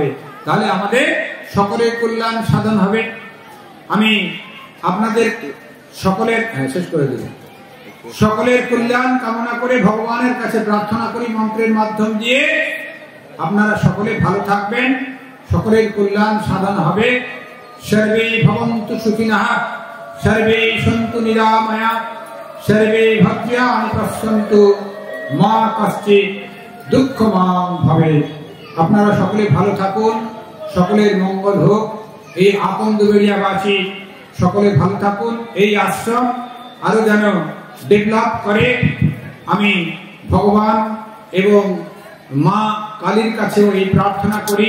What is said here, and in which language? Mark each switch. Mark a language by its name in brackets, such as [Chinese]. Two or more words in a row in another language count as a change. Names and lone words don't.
[Bangla] তাহলে আমাদের সকলের কল্যাণ সাধন হবে। আমি আপনাদের সকলের শেষ করে দেব। সকলের কল্যাণ কামনা করে ভগবানের কাছে প্রার্থনা করি মন্ত্রের মাধ্যম দিয়ে, আপনারা সকলে ভালো থাকবেন, সকলের কল্যাণ সাধন হবে। [Sanskrit] সর্বে ভবন্তু সুখিনঃ, সর্বে সন্তু নিরাময়া, সর্বে ভদ্রাণি পশ্যন্তু, মা কশ্চিৎ দুঃখমাং ভবেৎ। [Bangla] আপনারা সকলে ভালো থাকুন, সকলের মঙ্গল হোক। এই আকন্দবেড়িয়াবাসী সকলে ভালো থাকুন। এই আশ্রম আরো যেন ডেভেলপ করে আমি ভগবান এবং মা কালীর কাছেও এই প্রার্থনা করি।